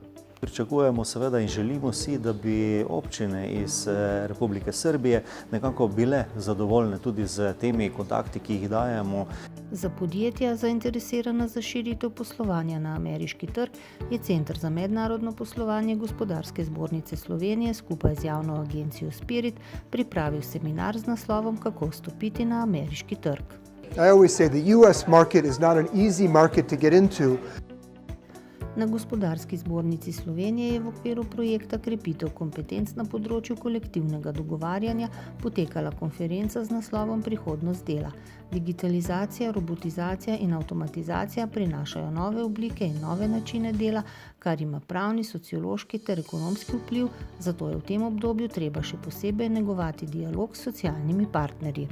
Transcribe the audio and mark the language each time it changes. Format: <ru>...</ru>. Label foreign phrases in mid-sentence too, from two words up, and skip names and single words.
<sl>Pričakujemo seveda in želimo si, da bi občine iz Republike Srbije nekako bile zadovoljne tudi z temi kontakti, ki jih dajemo. Za podjetja, zainteresirana za širitev poslovanja na ameriški trg, je Center za mednarodno poslovanje Gospodarske zbornice Slovenije skupaj z javno agencijo Spirit pripravil seminar z naslovom Kako vstopiti na ameriški trg.</sl> <en>I always say the US market is not an easy market to get into.</en> <sl>Na Gospodarski zbornici Slovenije je v okviru projekta Krepitev kompetenc na področju kolektivnega dogovarjanja potekala konferenca z naslovom Prihodnost dela. Digitalizacija, robotizacija in avtomatizacija prinašajo nove oblike in nove načine dela, kar ima pravni, sociološki ter ekonomski vpliv, zato je v tem obdobju treba še posebej negovati dialog s socialnimi partnerji.</sl>